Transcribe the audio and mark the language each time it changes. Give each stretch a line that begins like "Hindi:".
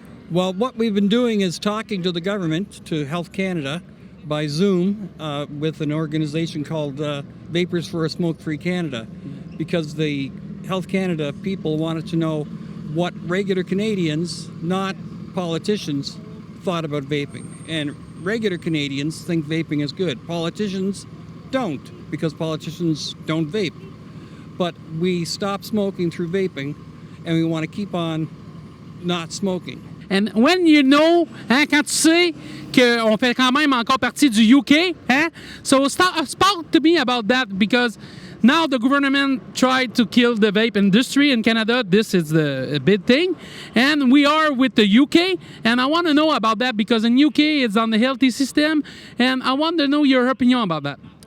English: Well, what we've been doing is talking to the government, to Health Canada, by Zoom with an organization called Vapors for a Smoke-Free Canada, because the Health Canada people wanted to know what regular Canadians, not politicians, thought about vaping. And regular Canadians think vaping is good. Politicians don't, because politicians don't vape. But we stop smoking through vaping, and we want to keep on not smoking. And when you know,
French: hein, quand tu sais qu'on fait quand même encore partie du UK, hein?
English: So speak to me about that, because now the government tried to kill the vape industry in Canada. This is the big thing. And we are with the UK. And I want to know about that because in UK it's on the healthy system. And I want to know your opinion about that.